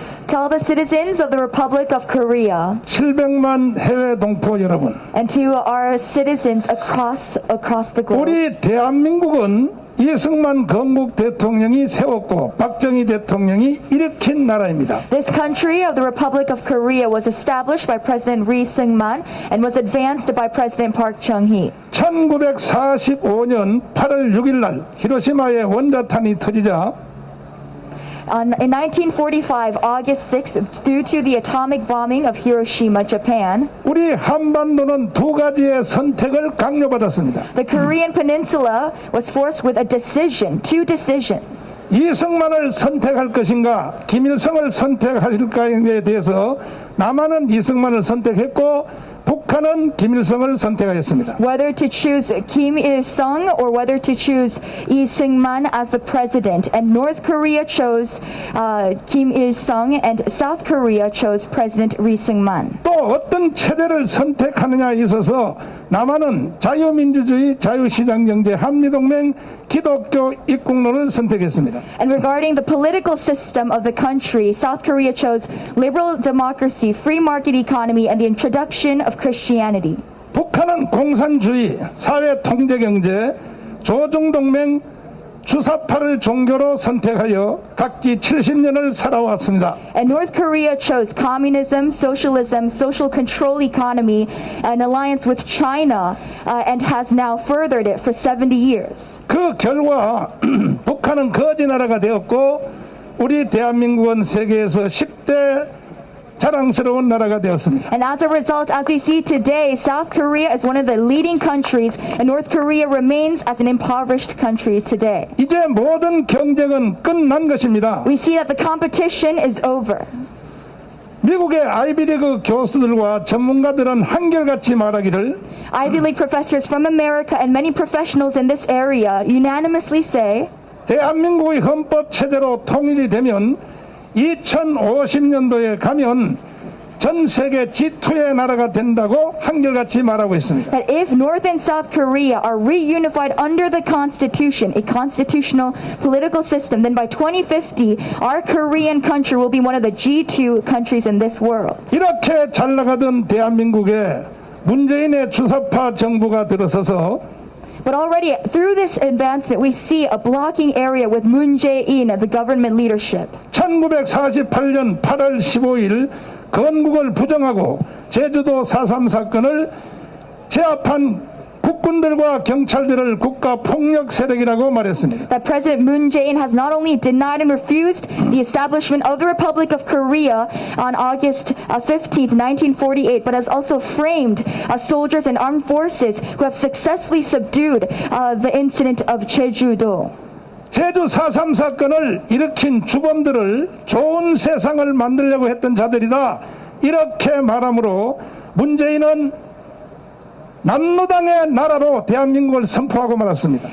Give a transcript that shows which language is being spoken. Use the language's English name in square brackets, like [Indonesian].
[English] To all the citizens of the Republic of Korea [Korean] 700만 해외 동포 여러분, [English] and to our citizens across the globe. [Korean] 우리 대한민국은 이승만 건국 대통령이 세웠고 박정희 대통령이 일으킨 나라입니다. [English] This country of the Republic of Korea was established by President Ri Seung-man and was advanced by President Park Chung-hee. [Korean] 1945년 8월 6일 날 히로시마의 원자탄이 터지자 [English] In 1945, August 6th, due to the atomic bombing of Hiroshima, Japan, [Korean] 우리 한반도는 두 가지의 선택을 강요받았습니다. [English] the Korean peninsula was forced with a decision, two decisions. [Korean] 이승만을 선택할 것인가 김일성을 선택하실까에 대해서 남한은 이승만을 선택했고 북한은 김일성을 선택하였습니다. [English] Whether to choose Kim Il-sung or whether to choose Lee Seung-man as the president. And North Korea chose Kim Il-sung and South Korea chose President Lee Seung-man. [Korean] 또 어떤 체제를 선택하느냐에 있어서 남한은 자유민주주의, 자유시장경제, 한미동맹, 기독교 입국론을 선택했습니다. [English] And regarding the political system of the country, South Korea chose liberal democracy, free market economy, and the introduction of Christianity. [Korean] 북한은 공산주의, 사회통제경제, 조중동맹, 주사파를 종교로 선택하여 각기 70년을 살아왔습니다. [English] And North Korea chose communism, socialism, social control economy, an alliance with China, and has now furthered it for 70 years. [Korean] 그 결과 북한은 거지 나라가 되었고 우리 대한민국은 세계에서 10대 자랑스러운 나라가 되었습니다. [English] And as a result, as we see today, South Korea is one of the leading countries, and North Korea remains as an impoverished country today. [Korean] 이제 모든 경쟁은 끝난 것입니다. [English] We see that the competition is over. [Korean] 미국의 아이비리그 교수들과 전문가들은 한결같이 말하기를 [English] Ivy League professors from America and many professionals in this area unanimously say [Korean] 대한민국의 헌법 체제로 통일이 되면 2050년도에 가면 전 세계 G2의 나라가 된다고 한결같이 말하고 있습니다. [English] that if North and South Korea are reunified under the Constitution, a constitutional political system, then by 2050, our Korean country will be one of the G2 countries in this world. [Korean] 이렇게 잘 나가던 대한민국에 문재인의 주사파 정부가 들어서서 [English] But already through this advancement, we see a blocking area with Moon Jae-in, the government leadership. [Korean] 1948년 8월 15일 건국을 부정하고 제주도 4.3 사건을 제압한 국군들과 경찰들을 국가 폭력 세력이라고 말했습니다. [English] That President Moon Jae-in has not only denied and refused the establishment of the Republic of Korea on August 15th, 1948, but has also framed soldiers and armed forces who have successfully subdued the incident of Jeju-do. [Korean] 제주 4.3 사건을 일으킨 주범들을 좋은 세상을 만들려고 했던 자들이다. 이렇게 말하므로 문재인은 남로당의 나라로 대한민국을 선포하고 말았습니다.